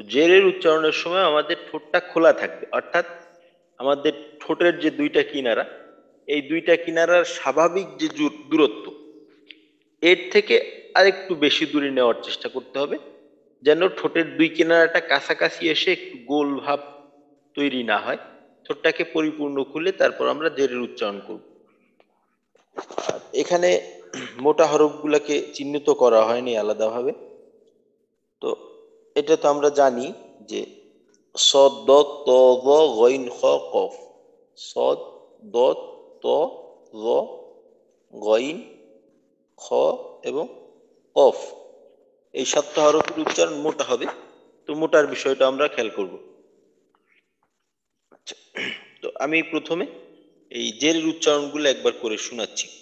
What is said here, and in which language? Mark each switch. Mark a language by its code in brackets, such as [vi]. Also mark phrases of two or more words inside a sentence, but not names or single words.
[bn] জেরের উচ্চারণের সময় আমাদের ঠোঁটটা খোলা থাকবে, অর্থাৎ আমাদের ঠোঁটের যে দুইটা কিনারা, এই দুইটা কিনারার স্বাভাবিক যে দূরত্ব, এর থেকে আরেকটু বেশি দূরে নেওয়ার চেষ্টা করতে হবে, যেন ঠোঁটের দুই কিনারাটা কাছাকাছি এসে একটু গোল ভাব তৈরি না হয়। ঠোঁটটাকে পরিপূর্ণ খুলে তারপর আমরা জেরের উচ্চারণ করব। আর এখানে মোটা হরফগুলোকে চিহ্নিত করা হয়নি আলাদাভাবে। তো এটা তো আমরা জানি যে সদ দ ত গ গইন খ কফ, সদ দ ত গ গইন খ এবং কফ, এই সাতটা হরফের উচ্চারণ মোটা হবে। তো মোটার বিষয়টা আমরা খেয়াল করব। আচ্ছা, তো আমি প্রথমে এই জেরের উচ্চারণগুলো একবার করে শোনাচ্ছি।